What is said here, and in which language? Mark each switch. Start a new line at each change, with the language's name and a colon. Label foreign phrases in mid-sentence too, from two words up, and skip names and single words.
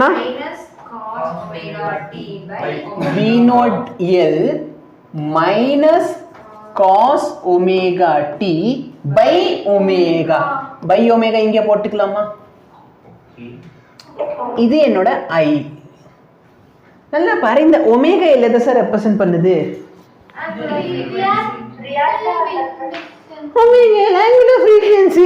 English: minus cos omega t by V0 L minus cos omega t by omega. by omega
Tamil: இங்க போட்டுக்கலாமா? இது என்னோட I. நல்லா பாரு, இந்த ஒமேகா L எதை சார் ரெப்ரசன்ட் பண்ணுது?
English: ஒமேகா L angular frequency.